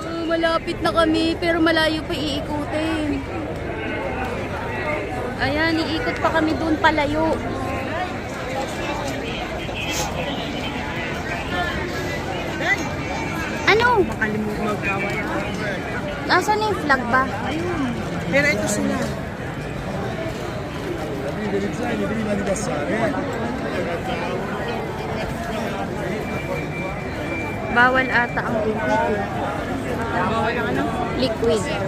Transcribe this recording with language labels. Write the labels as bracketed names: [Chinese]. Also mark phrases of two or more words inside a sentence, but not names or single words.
[Filipino] Malapit na kami, pero malayo pa iikutin. Ayan, iikot pa kami doon palayo. Ano? Makalimutan magkawal. Nasaan na yung flag ba? Pero ito sila. [Italian] Prima di passare, [Filipino] Bawal ata ang liquid. Bawal ang ano? Liquid.